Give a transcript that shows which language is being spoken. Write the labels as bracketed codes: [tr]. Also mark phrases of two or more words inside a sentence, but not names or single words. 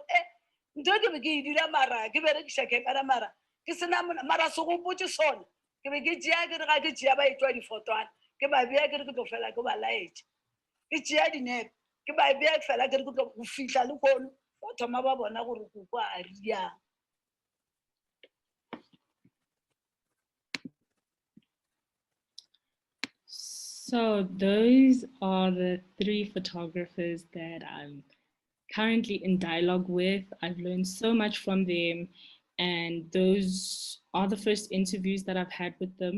[nso] Ntho ke be ke e dira mara ke berekiša camera mara ke sena mara se go botse sona. Ke be ke tšea ke re ga ke tšea ba e tswa difotwana. Ke ba bea ke re ke tlo fela ke ba laetša. Ke tšea dinepe ke ba bea fela ke re ke tlo go fihla le kono. Ba thoma ba bona gore Goku a riang. [en] So those are the 3 photographers that I'm currently in dialogue with. I've learned so much from them, and those are the first interviews that I've had with them.